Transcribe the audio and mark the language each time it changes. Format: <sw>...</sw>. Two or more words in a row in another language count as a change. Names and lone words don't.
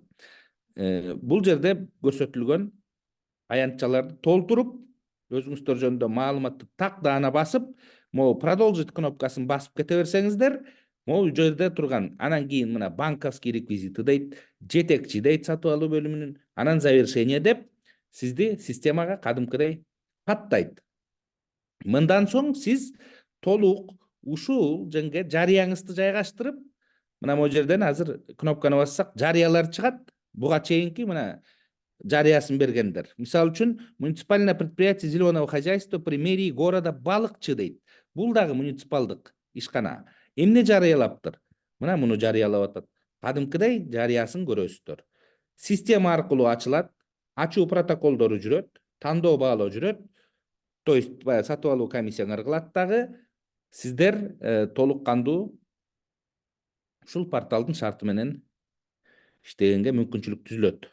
<ky>Бул жерде көрсөтүлгөн аянтчаларды толтуруп, өзүңүздөр жөнүндө маалыматты так даана басып,</ky> <ru>могу продолжить</ru> <ky>кнопкасын басып кете берсеңиздер, могу жерде турган, анан кийин мына</ky> <ru>банковский реквизиты</ru> <ky>дейт, жетекчи дейт сатып алуу бөлүмүнүн, анан завершение деп сизди системага кадимкидей каттайт. Мындан соң сиз толук ушул жерге жарыяңызды жайгаштырып, мына могу жерден азыр кнопканы бассак, жарыялар чыгат. Буга чейинки мына жарыясын бергендер. Мисалы үчүн,</ky> <ru>муниципальное предприятие зеленого хозяйства при мэрии города Балыкчы дейт.</ru> <ky>Бул дагы муниципалдык ишкана. Эмне жарыялаптыр? Мына муну жарыялап атат. Кадимкидей жарыясын көрөсүздөр. Система аркылуу ачылат, ачуу протоколдору жүрөт, тандоо баалоо жүрөт. То есть баягы сатып алуу комиссияңар кылат дагы, сиздер толук кандуу ушул порталдын шарты менен иштегенге мүмкүнчүлүк түзүлөт.</ky>